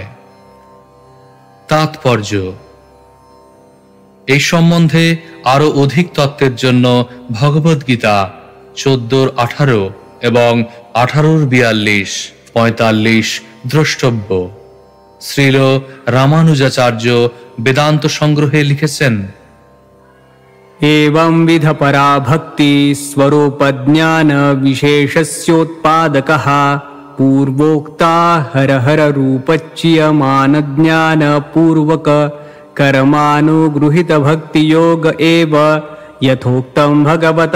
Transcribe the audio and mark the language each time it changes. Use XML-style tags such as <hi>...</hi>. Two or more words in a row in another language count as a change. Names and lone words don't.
<bn>তাৎপর্য: এই সম্বন্ধে আরো অধিক তত্ত্বের জন্য ভগবদ্গীতা 14:18 এবং 18:42-45 দ্রষ্টব্য। শ্রীল রামানুজাচার্য বেদান্ত সংগ্রহে লিখেছেন,</bn> <sa>एवं विध परा भक्ति स्वरूप ज्ञान विशेषस्योत्पादकः पूर्वोक्ता हर हर रूपच्यमान ज्ञान पूर्वक कर्मानुगृहीत भक्ति योग एव यथोक्तं भगवता</sa>